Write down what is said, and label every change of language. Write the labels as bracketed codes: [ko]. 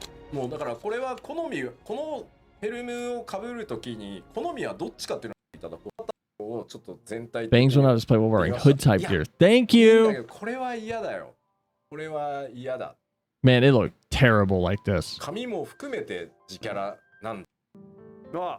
[ja] もうだからこれはこのヘルムを被るときに好みはどっちかっていうのをいただこうちょっと全体的に [en] Bangs will not display while wearing hood type gear. Thank you. [ja] これは嫌だよ。これは嫌だ。 [en] Man, it looked terrible like this. [ja] 髪も含めて自キャラなんだ。